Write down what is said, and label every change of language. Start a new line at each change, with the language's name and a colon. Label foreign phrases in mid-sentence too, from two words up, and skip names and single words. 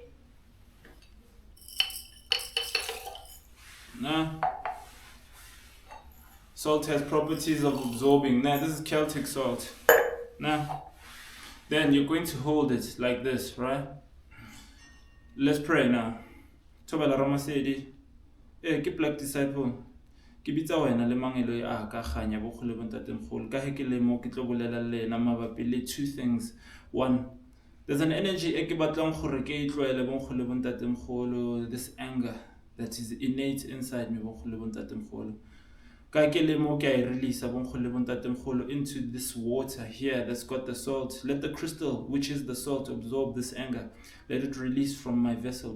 English: Now, salt has properties of absorbing. Now, this is Celtic salt. Now, then you're going to hold it like this, right? Let's pray now.
Northern Sotho: Tobala Ramasedi. Ke Black Disciple. Ke bitsa wena le mangelo a ka ganya bo khole bontate mogolo ka he ke le mo ke tlo bolela le na mabapi le 2
English: things One, there's an energy, this anger that is innate inside me, release into this water here that's got the salt. Let the crystal, which is the salt, absorb this anger. Let it release from my vessel.